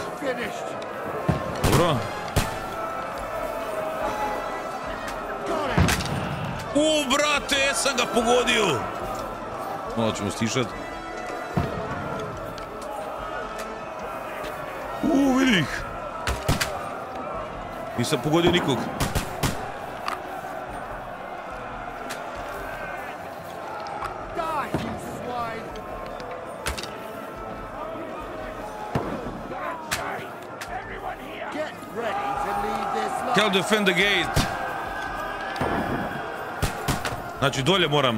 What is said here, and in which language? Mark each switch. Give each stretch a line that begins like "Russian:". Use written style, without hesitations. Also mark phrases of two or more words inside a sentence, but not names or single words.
Croatian: Dobro. Brate, jesam ga pogodio. Malo ćemo stišat. Vidi ih. Nisam pogodio nikog.
English: Can defend the gate.
Croatian: Znači dolje moram.